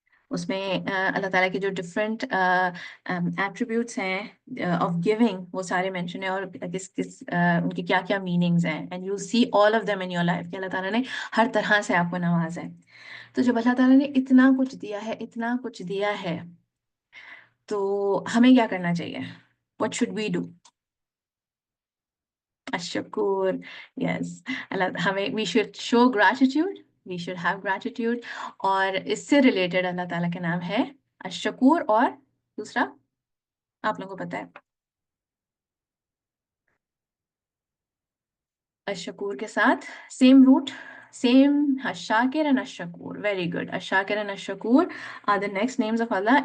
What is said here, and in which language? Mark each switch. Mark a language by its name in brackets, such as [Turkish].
[Urdu] اس میں اللہ تعالیٰ کے جو ڈفرینٹ ایٹریبیوٹس ہیں آف گیونگ، وہ سارے مینشن ہیں، اور کس کس ان کی کیا کیا میننگز ہیں. [English] and you see all of them in your life [Urdu] کہ اللہ تعالیٰ نے ہر طرح سے آپ کو نوازا ہے. تو جب اللہ تعالیٰ نے اتنا کچھ دیا ہے، اتنا کچھ دیا ہے، تو ہمیں کیا کرنا چاہیے؟ [English] What should we do? [Urdu] الشکور. [English] Yes, ہمیں we should show gratitude, we should have gratitude. [Urdu] اور اس سے ریلیٹڈ اللہ تعالیٰ کے نام ہے الشکور، اور دوسرا آپ لوگوں کو پتا ہے الشکور کے ساتھ [English] same root, same الشاکر and [Urdu] الشکور. [English] Very good. الشاکر and الشکور are the next names of Allah.